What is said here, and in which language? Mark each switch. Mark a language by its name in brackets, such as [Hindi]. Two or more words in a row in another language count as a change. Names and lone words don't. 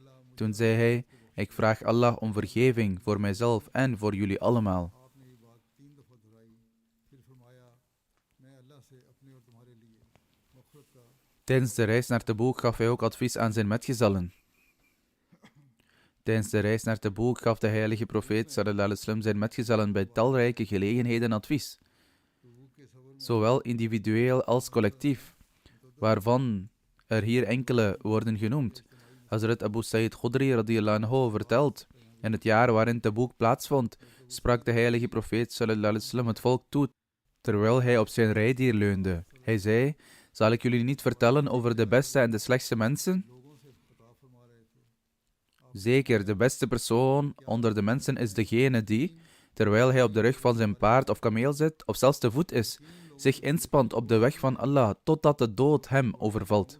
[Dutch] Toen zei hij: ik vraag Allah om vergeving voor mijzelf en voor jullie allemaal. Tijdens de reis naar Tabuk gaf hij ook advies aan zijn metgezellen. Tijdens de reis naar Tabuk gaf de heilige profeet [Arabic] صلى الله عليه وسلم [Dutch] zijn metgezellen bij talrijke gelegenheden advies, zowel individueel als collectief, waarvan er hier enkele worden genoemd. Hazrat Abu Sa'id Khudri [Arabic] رضي الله عنه [Dutch] vertelt: in het jaar waarin Tabuk plaatsvond, sprak de heilige profeet [Arabic] صلى الله عليه وسلم [Dutch] het volk toe, terwijl hij op zijn rijdier leunde. Hij zei: zal ik jullie niet vertellen over de beste en de slechtste mensen? Zeker, de beste persoon onder de mensen is degene die terwijl hij op de rug van zijn paard of kameel zit, of zelfs te voet is, zich inspant op de weg van Allah, totdat de dood hem overvalt.